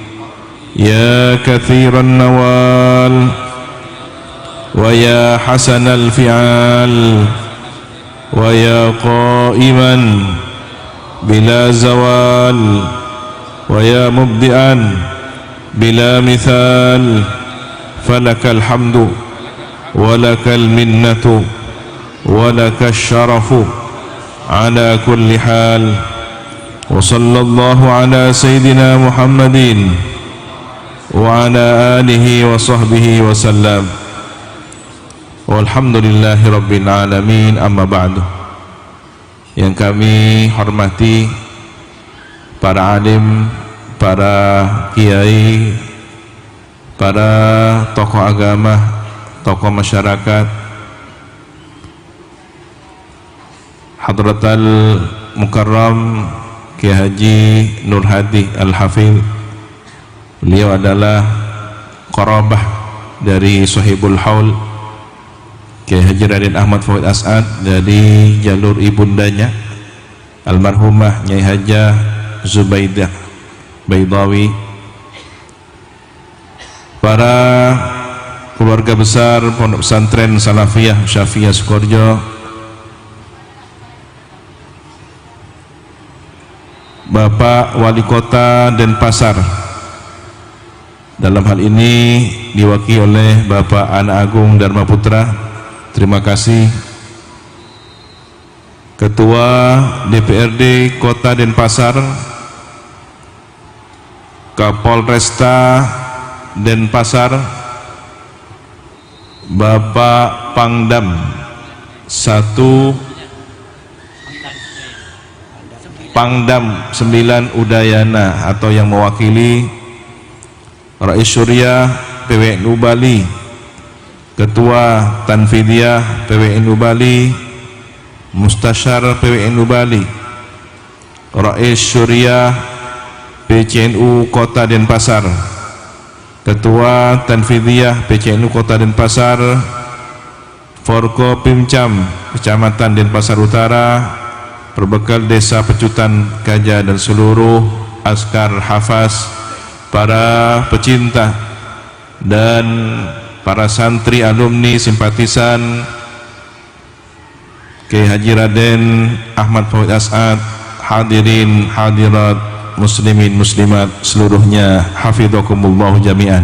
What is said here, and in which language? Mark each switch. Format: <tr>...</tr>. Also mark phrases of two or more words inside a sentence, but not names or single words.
<ar>يا كثير النوال ويا حسن الفعال ويا قائما بلا زوال ويا مبدئا بلا مثال فلك الحمد ولك المنة ولك الشرف على كل حال. وصلى الله على سيدنا محمد وعلى آله وصحبه وسلم. والحمد لله رب العالمين. أما بعد.</ar> <id>Yang kami hormati para alim, para kiai, para tokoh agama, tokoh masyarakat,</id> <ar>حضرة المكرم</ar> <id>Kiai Haji Nur Hadi Al-Hafidh. Beliau adalah qarabah dari</id> <ar>صاحب الحول</ar> <id>Kiai Haji Raden Ahmad Fawid As'ad, dari jalur ibundanya almarhumah Nyai Hajah Zubaidah Baidawi. Para keluarga besar Pondok Pesantren Salafiyah Syafiyah Sukoharjo, Bapak Wali Kota Denpasar, dalam hal ini diwakili oleh Bapak Anak Agung Dharma Putra, terima kasih. Ketua DPRD Kota Denpasar, Kapolresta Denpasar, Bapak Pangdam 1 Pangdam 9 Udayana atau yang mewakili Rais Surya PWNU Bali, Ketua Tanfidiyah PWNU Bali, Mustasyar PWNU Bali, Rais Syuriah PCNU Kota Denpasar, Ketua Tanfidiyah PCNU Kota Denpasar, Forko Pimcam Kecamatan Denpasar Utara, Perbekal Desa Pecutan Gajah, dan seluruh askar hafaz, para pecinta dan para santri, alumni, simpatisan Kiai Haji Raden Ahmad Fawid As'ad, hadirin hadirat, muslimin muslimat seluruhnya,</id> <ar>حفظكم الله جميعا.</ar>